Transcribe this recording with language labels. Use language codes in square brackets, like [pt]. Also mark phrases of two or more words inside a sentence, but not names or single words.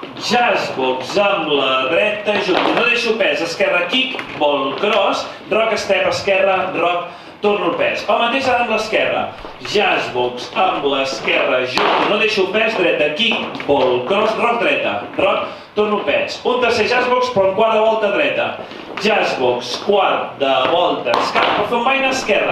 [ca] Jazzbox amb la dreta, junt, no deixo pes, esquerra, [en] kick, ball, cross, rock, step, [ca] esquerra, rock, torno el pes. El mateix ara amb l'esquerra. Jazzbox amb l'esquerra, junt, no deixo pes, dreta, [en] kick, ball, cross, rock, [ca] dreta, rock, torno el pes. Un tercer jazzbox, però en quart de volta dreta. Jazzbox, quart de volta, esquerra, per fer un vaina esquerra.